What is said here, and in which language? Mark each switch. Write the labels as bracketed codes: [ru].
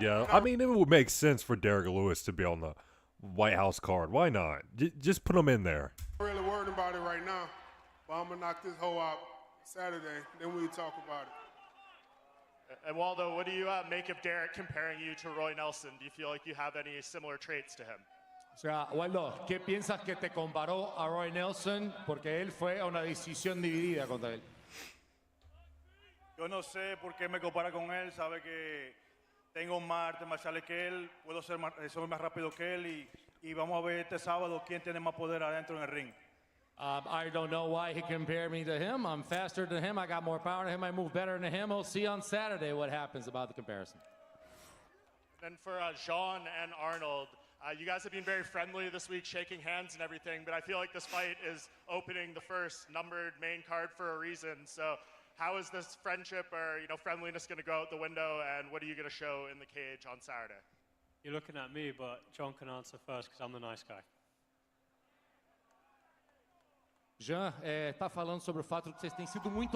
[en] Yeah, I mean, it would make sense for Derek Lewis to be on the White House card. Why not? Just put him in there. I'm really worried about it right now. But I'm gonna knock this hoe out Saturday. Then we'll talk about it. And Waldo, what do you make of Derek comparing you to Roy Nelson? Do you feel like you have any similar traits to him? [es] O sea, Waldo, ¿qué piensas que te comparó a Roy Nelson? Porque él fue a una decisión dividida contra él. Yo no sé por qué me compara con él. Sabe que tengo más artes marciales que él. Puedo ser soy más rápido que él. Y vamos a ver este sábado quién tiene más poder adentro en el ring. [en] I don't know why he compared me to him. I'm faster than him. I got more power than him. I move better than him. We'll see on Saturday what happens about the comparison. And then for Jean and Arnold, you guys have been very friendly this week, shaking hands and everything, but I feel like this fight is opening the first numbered main card for a reason. So how is this friendship or friendliness going to go out the window, and what are you going to show in the cage on Saturday? You're looking at me, but John can answer first because I'm the nice guy. [pt] Jean, tá falando sobre o fato de que vocês têm sido muito